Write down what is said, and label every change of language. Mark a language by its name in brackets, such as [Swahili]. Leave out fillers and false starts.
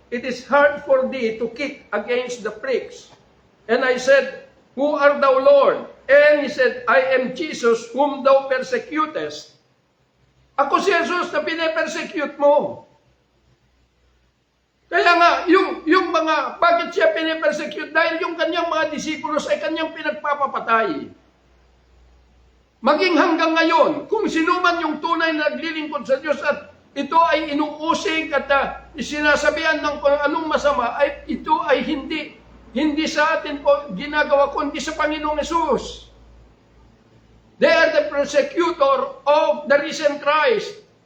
[English] It is hard for thee to kick against the pricks. And I said, who art thou, Lord? And he said, I am Jesus whom thou persecutest. [Filipino] Ako si Jesus na pinipersecute mo. Kaya nga, yung mga, bakit siya pinipersecute? Dahil yung kanyang mga disipulos ay kanyang pinagpapapatay. Maging hanggang ngayon, kung sino man yung tunay na naglilingkod sa Diyos at ito ay inuusig at sinasabihan ng anong masama, ay ito ay hindi sa atin po ginagawa, kundi sa Panginoong Hesus. [English] They are the persecutor of the risen Christ.